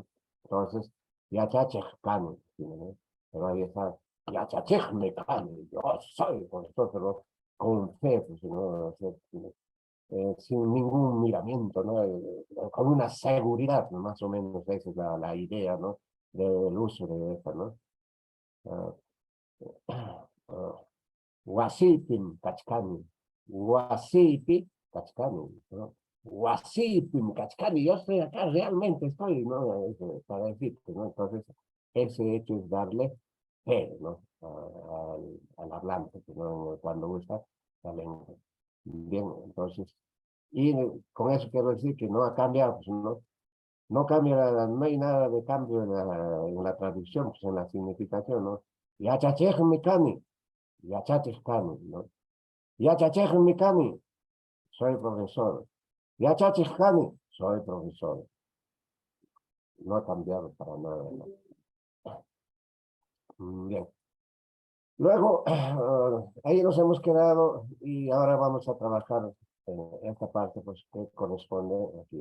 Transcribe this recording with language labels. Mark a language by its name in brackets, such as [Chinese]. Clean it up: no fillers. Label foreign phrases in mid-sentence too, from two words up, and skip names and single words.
[Spanish] Entonces, yachachejcano, ¿no? Pero ahí está, yachachejmecano, yo soy profesor, pero con fe, pues, ¿no? O sea, sin ningún miramiento, ¿no? Con una seguridad, ¿no? Más o menos esa es la idea, ¿no? Del uso de esta, ¿no? [Quechua] Uh, uh, Wasipim Kachkani, Wasipi Kachkani, ¿no? Wasipim Kachkani, [Spanish] yo estoy acá, realmente estoy, ¿no? Para decirte, ¿no? Entonces, ese hecho es darle fe, ¿no? Al hablante, ¿no? Cuando usa la lengua. Bien, entonces, y con eso quiero decir que no ha cambiado, pues no, no cambia, no hay nada de cambio en la traducción, pues en la significación, ¿no? [Quechua] Yachachej Mikani, Yachachej Kani, ¿no? Yachachej Mikani, [Spanish] soy profesor. [Quechua] Yachachej Kani, [Spanish] soy profesor. No ha cambiado para nada, ¿no? Bien. Luego, ahí nos hemos quedado y ahora vamos a trabajar esta parte, pues, que corresponde aquí.